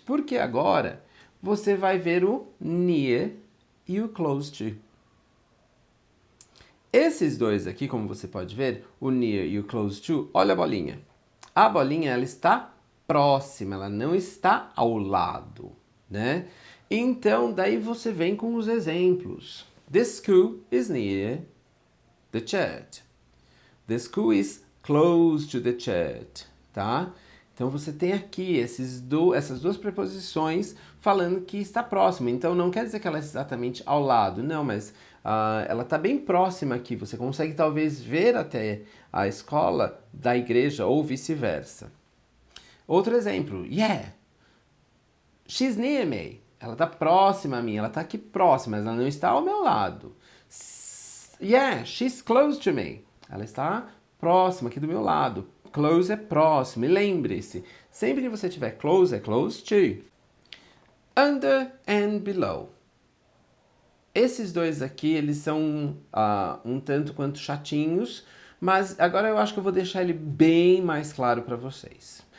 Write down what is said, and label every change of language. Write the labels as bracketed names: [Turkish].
[Portuguese] Porque agora você vai ver o near e o close to. Esses dois aqui, como você pode ver, o near e o close to, olha a bolinha. A bolinha, ela está próxima, ela não está ao lado, né? Então, daí você vem com os exemplos. [English] The school is near the church. The school is close to the church, tá? [Portuguese] Então você tem aqui essas duas preposições falando que está próxima. Então não quer dizer que ela é exatamente ao lado, não, mas ela está bem próxima aqui. Você consegue talvez ver até a escola da igreja ou vice-versa. Outro exemplo, [English] yeah, she's near me. [Portuguese] Ela está próxima a mim, ela está aqui próxima, mas ela não está ao meu lado. [English] Yeah, she's close to me. [Portuguese] Ela está próxima aqui do meu lado. Close é próximo. E lembre-se, sempre que você tiver close, é close to. Under and below. Esses dois aqui, eles são um tanto quanto chatinhos, mas agora eu acho que eu vou deixar ele bem mais claro para vocês.